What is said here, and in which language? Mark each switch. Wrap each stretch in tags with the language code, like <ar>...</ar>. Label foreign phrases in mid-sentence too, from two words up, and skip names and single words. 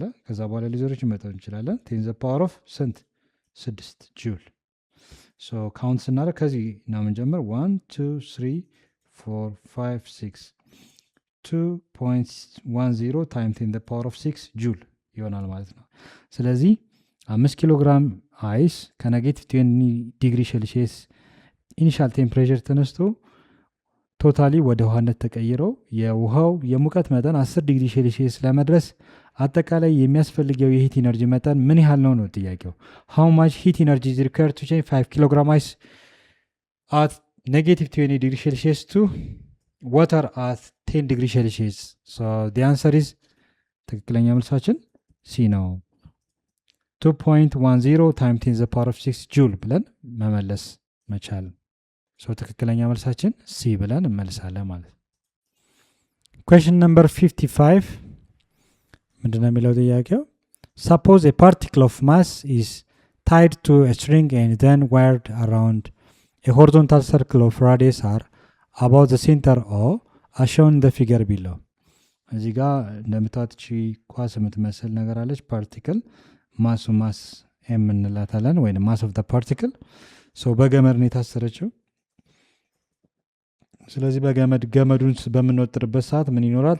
<am>ከዛ በኋላ ሊዘሮች መጠን እንችላለን።</am> <en>ten the power of ስንት 6 ጁል። so count</en> <am>ስናደርግ ከዚህ ነው የምንጀምር</am> <en>1 2 3 4 5 6 2.10 time ten the power of 6</en> <am>ጁል ይሆናል ማለት ነው።</am> <en>ስለዚህ 5 kilo gram ice ከኔጌቲቭ 20 degree Celsius initial temperature ተነስቶ ቶታሊ</en> <am>ወደ ውሃነት ተቀይረው የውሃው የሙቀት መጠን</am> <en>10 degree Celsius</en> <am>ለመድረስ አጠቃላይ የሚያስፈልገው</am> <en>heat energy</en> <am>መጠን ምን ያህል ነው ጥያቄው።</am> <en>how much heat energy is required to change 5 kilogram ice at negative 20 degree Celsius to water at 10 degree Celsius? so the answer is</en> <am>ትክክለኛ መልሳችን ሲ ነው። 2.10</am> <en>times 10 to the power of 6</en> <am>ጁል ብለን መመለስ መቻል። ትክክለኛ መልሳችን ሲ ብለን እንመልሳለን ማለት።</am> <en>question number 55</en> <am>ምንድነው የሚለው ጥያቄው?</am> <en>suppose a particle of mass is tied to a string and then wired around a horizontal circle of radius r about the center O as shown in the figure below.</en> <am>እዚህ ጋር እንደምታዩት እቺ ኳስ የምትመስል ነገር አለች።</am> <en>particle mass</en> <am>የምንላታለን ወይም</am> <en>mass of the particle</en> <am>በገመድ ነው የታሰረችው። ስለዚህ ገመዱን በምንወጥርበት ሰዓት ምን ይኖራል?</am>